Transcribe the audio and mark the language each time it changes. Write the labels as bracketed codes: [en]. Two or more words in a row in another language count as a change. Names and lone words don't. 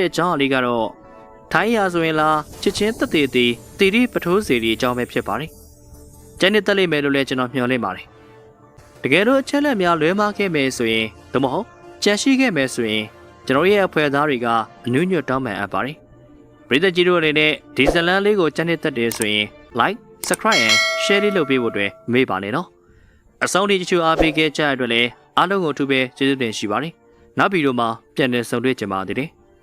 [my] တဲ့ကျောင်းအလေးကတော့ထိုင်းရာဆိုရင်လားချစ်ချင်းတက်သေးသေးတီရီပထိုးစီရီအကြောင်းပဲဖြစ်ပါတယ်။ကျန်တဲ့တက်လိမ့်မယ်လို့လည်းကျွန်တော်မျှော်လင့်ပါတယ်။တကယ်လို့အချက်လက်များလွဲမှားခဲ့မယ်ဆိုရင်သို့မဟုတ်ကြံရှိခဲ့မယ်ဆိုရင်ကျွန်တော်ရဲ့အဖွဲ့သားတွေကအနုညွတ်တောင်းပန်အပ်ပါတယ်။ပြည်သက်ကြီးတို့အနေနဲ့ဒီဇလန်လေးကိုကျန်တဲ့တက်တယ်ဆိုရင် [en] like subscribe and share [my] လေးလုပ်ပေးဖို့အတွက်မေ့ပါနဲ့နော်။အဆုံးထိကြိုအားပေးခဲ့ကြတဲ့အတွက်လည်းအားလုံးကိုအထူးပဲကျေးဇူးတင်ရှိပါတယ်။နောက်ဗီဒီယိုမှာပြန်လည်ဆုံတွေ့ကြပါသေးတယ်။